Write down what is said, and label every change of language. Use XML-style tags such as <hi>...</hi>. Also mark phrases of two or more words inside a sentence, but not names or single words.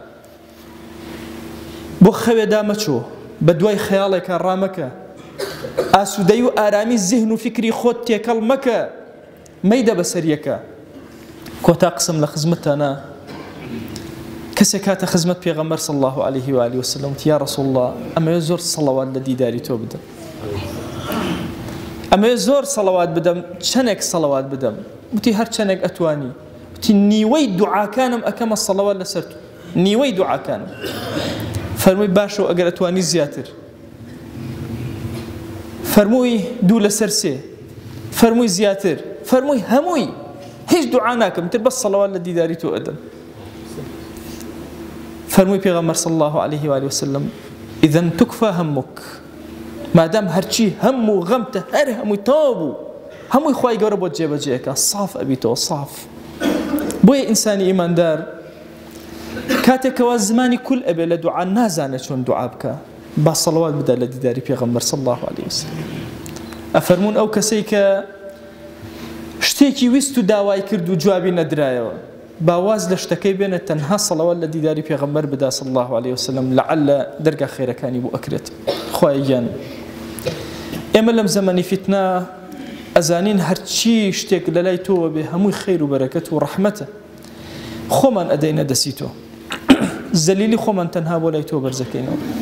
<ckb>بۆ خەوێدا مەچۆ بە دوای خەیاڵێکە ڕامەکە ئاسوودەی و ئارامی زیهن و فکری خۆت تێکەڵ مەکە مەیدە بەسەریەکە کۆتا قسم لە خزمەتانە کەسێک کاتە خزمەت پێغەمبەر</ckb> <ar>صلی الله عليه و آله وسلم یا رسول الله</ar> <ckb>ئەمەوێ زۆر سەڵەوات لە دیداری تۆ بدەم ئەمەوێ زۆر سەڵەوات بدەم چەندێک سەڵەوات بدەم وتی هەر چەندێک ئەتوانی وتی نیوەی دوعاکانم ئەکەمە سەڵەوات لەسەر تۆ نیوەی دوعاکانم فەرمووی باشە ئەگەر ئەتوانی زیاتر فەرمووی دوو لەسەر سێ فەرمووی زیاتر فەرمووی هەمووی هیچ دوعا ناکەم تر بەس سەڵەوات لە دیداری تۆ ئەدەم فەرمووی پێغەمبەر</ckb> <ar>صلی الله عليه و آله وسلم إذن تكفى همك</ar> <ckb>مادام هەرچی هەم و غەمتە هەر هەمووی تەواو بوو هەمووی خوای گەورە بۆ جێبەجێەکە صاف ئەبیتەوە صاف بۆیە ئینسانی ئیماندار کاتێکەوە زمانی کول ئەبێ لە دوعا نازانێت چۆن دوعا بکە با سەڵەوات بدە لە دیداری پێغەمبەر</ckb> <ar>صلی الله عليه وسلم</ar> <ckb>ئەفەرموون ئەو کەسەی کە شتێکی ویست و داوای کرد و جوابی نەدرایەوە باواز لە شتەکەی بێنە تەنها سەڵەوات لە دیداری پێغەمبەر بدا</ckb> <ar>صلی الله عليه وسلم لعل</ar> <ckb>دەرگا خێرەکانی بۆ ئەکرێت خوای گیان ئێمە لەم زەمانی فیتنە ئەزانین هەرچی شتێک لە لای تۆوە بێ هەمووی خەیر و بەرەکەت و ڕەحمەتە خۆمان ئەدەینە دەسی تۆ زەلیلی خۆمان تەنها بۆ لای تۆ بەرزەکەینەوە</ckb>